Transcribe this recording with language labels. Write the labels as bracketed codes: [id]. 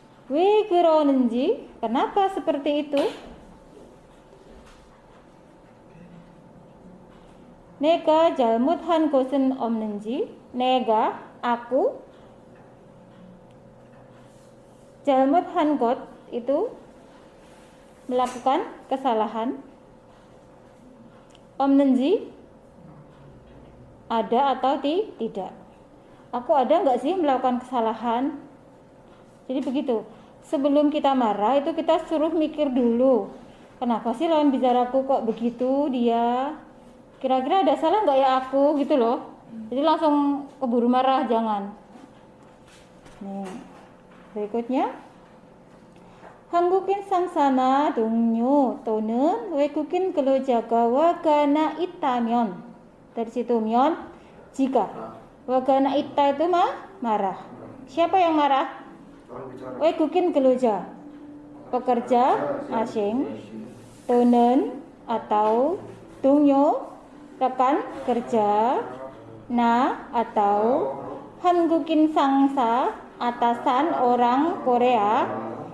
[ko] 왜 그러는지, [id] kenapa seperti itu? [ko] 내가 잘못한 것은 없는지, 내가, [id] aku, [ko] 잘못한 것 [id] itu melakukan kesalahan. 없는지, ada atau tidak. Aku ada nggak sih melakukan kesalahan? Jadi begitu. Sebelum kita marah itu kita suruh mikir dulu. Kenapa sih lawan bicaraku kok begitu dia? Kira-kira ada salah nggak ya aku gitu loh. Jadi langsung keburu marah, jangan. Nih, berikutnya. [ko] 한국인 상사나 동료 또는 외국인 근로자가 화가 나 있다면, [id] dari situ [ko] 면, jika. 화가 나 있다 [id] itu marah. Siapa yang marah? [ko] 외국인 근로자, [id] pekerja asing, 또는 atau, 동료, rekan kerja, na atau, [ko] 한국인 상사, [id] atasan orang Korea.